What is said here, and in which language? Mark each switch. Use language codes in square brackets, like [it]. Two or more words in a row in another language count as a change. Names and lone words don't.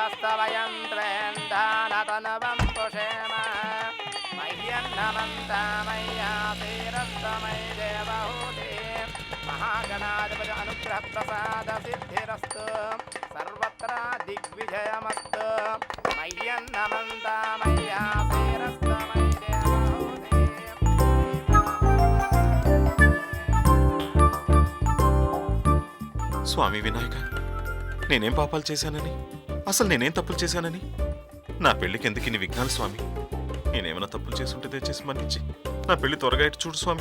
[sa] वयं त्वेन्धानतनुवं पुषेम मह्यन्नमन्तामय्यासेरस्तमयि देवहूते महागणाधिपति अनुग्रहप्रसादसिद्धिरस्तु सर्वत्र दिग्विजयमस्तु मह्यन्नमन्तामय्यासेरस्तमयि देवहूते। [te] స్వామి వినాయక, నేనేం పాపాలు చేశానని, అసలు నేనేం తప్పులు చేశానని, నా పెళ్లికి ఎందుకు ఇన్ని విఘ్నాలు స్వామి? నేనేమైనా తప్పులు చేసుంటే దయచేసి మన్నించి నా పెళ్లి త్వరగా ఇటు చూడు స్వామి.